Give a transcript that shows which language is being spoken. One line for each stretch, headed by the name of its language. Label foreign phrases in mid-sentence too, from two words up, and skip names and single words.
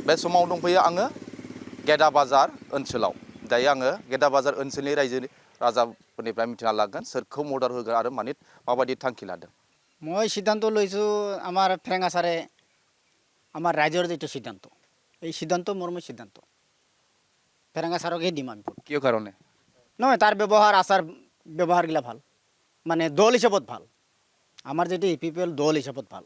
Bodo: बे समाव दंफैयो आङो गेदा बाजार ओनसोलाव दायो आङो गेदा बाजार ओनसोलनि रायजो राजाफोरनिफ्राय मिथिना लागोन सोरखौ मदद होगोन आरो माबायदि थांखि लादों
Assamese: মই সিদ্ধান্ত লৈছোঁ আমাৰ ফেৰেঙাচাৰে আমাৰ ৰাইজৰ যিটো সিদ্ধান্ত এই সিদ্ধান্ত মোৰ সিদ্ধান্ত ফেৰেঙাচাৰকে দিম আমি ভোট কিয় কাৰণে নহয় তাৰ ব্যৱহাৰ আচাৰ ব্যৱহাৰগিলা ভাল মানে দল হিচাপত ভাল আমাৰ যেটো ইপিপিএল দল হিচাপত ভাল